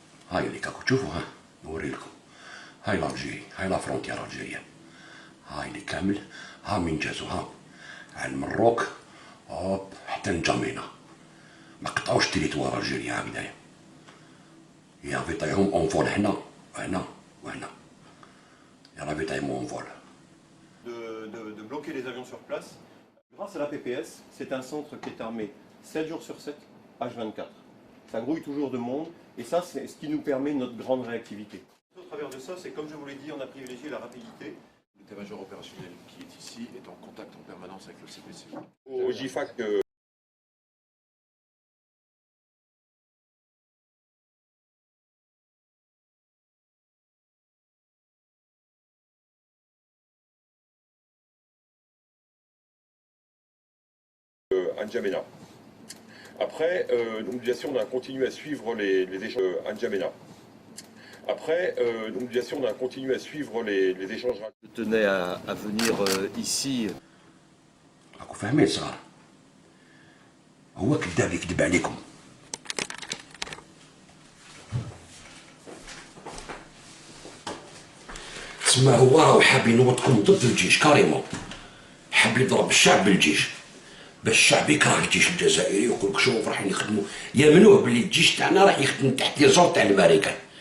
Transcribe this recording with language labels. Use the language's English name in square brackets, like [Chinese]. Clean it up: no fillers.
[Arabic] هاي اللي كاكو تشوفوا ها نوري لكم هاي الجيري، هاي لا فرونتيير الجيريان، هاي اللي كامل، ها من جازو، ها على المروك، هوب حتى نجامينا، ما قطعوش تريتوار الجيريا هكذايا، يا طيحهم اونفول هنا وهنا وهنا، يا ربي طيحهم اونفول. [French] De bloquer les avions sur place. Grâce à la PPS, c'est un centre qui est armé 7 jours sur 7, H24. Ça grouille toujours de monde, et ça, c'est ce qui nous permet notre grande réactivité. Au travers de ça, c'est comme je vous l'ai dit, on a privilégié la rapidité. L'état-major opérationnel qui est ici est en contact en permanence avec le CPC. Au GIFAC, à N'Djamena. Après, donc bien sûr, on a continué à suivre les échanges à N'Djamena. Après, donc bien sûr, on a continué à suivre les échanges. Je tenais à venir ici. [Arabic] راكو فاهمين صغار، هو كذاب يكذب عليكم. تسمى هو راهو حاب ينوضكم ضد الجيش كاريمون، حاب يضرب الشعب بالجيش باش الشعب يكره الجيش الجزائري ويقولك شوف راح يخدموا، يامنوه بلي الجيش تاعنا راح يخدم تحت لي زور تاع الامريكان.